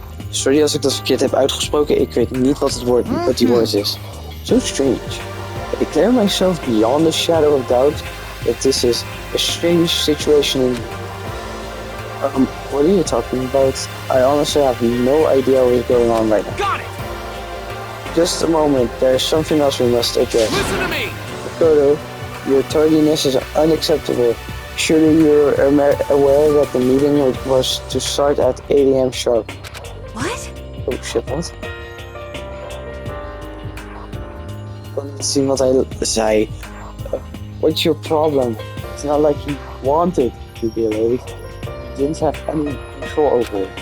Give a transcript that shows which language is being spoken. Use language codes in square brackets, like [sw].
[nl] Sorry als ik dat verkeerd heb uitgesproken. Ik weet niet wat die woord is. [en] So strange. I declare myself beyond the shadow of doubt that this is a strange situation in... what are you talking about? I honestly have no idea what is going on right now. Got it! Just a moment, there's something else we must address. Listen to me! Makoto, your tardiness is unacceptable. Surely you're aware that the meeting was to start at 8 AM sharp. What? [nl] Oh shit, wat? Ik kon niet zien wat hij zei. [en] What's your problem? It's not like he wanted to be late. He didn't have any control over it.